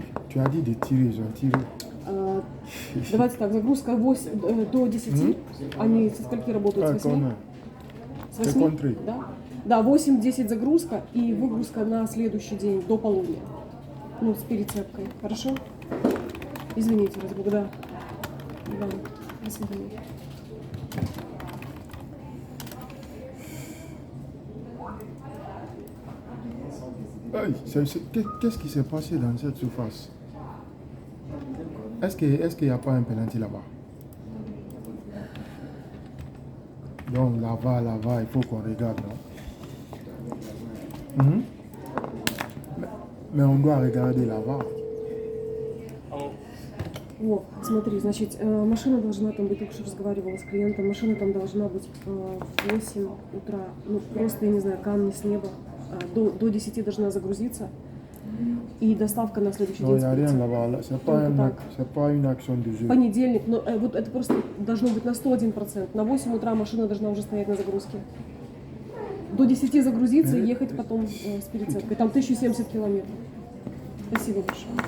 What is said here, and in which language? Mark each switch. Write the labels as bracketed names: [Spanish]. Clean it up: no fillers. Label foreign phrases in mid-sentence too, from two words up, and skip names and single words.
[French] Tu as dit de tirer, ils ont tiré. [Russian] Давайте так, загрузка 8, до 10. Они со скольки работают? С 8? С 8? Контры. Да? Да, 8-10 загрузка и выгрузка на следующий день до полудня. Ну, с перецепкой. Хорошо? Извините, разбуг, да. Да, до свидания. [French] Aïe, qu'est-ce qui s'est passé dans cette surface? Est-ce qu'il n'y a pas un penalty là-bas? Donc là-bas, il faut qu'on regarde, non? Mais on doit regarder là-bas. [Russian] Вот, смотри, значит, машина должна там быть, только что разговаривала с клиентом, машина там должна быть в 8 утра, ну просто, я не знаю, камни с неба, до 10 должна загрузиться, и доставка на следующий [French] Non, [Russian] день. [French] il n'y a rien là-bas, c'est pas une action de jeu. [Russian] Понедельник, но вот это просто должно быть на 101%, на 8 утра машина должна уже стоять на загрузке. До 10 загрузиться и ехать потом с перецепкой, там 1070 километров. Спасибо большое.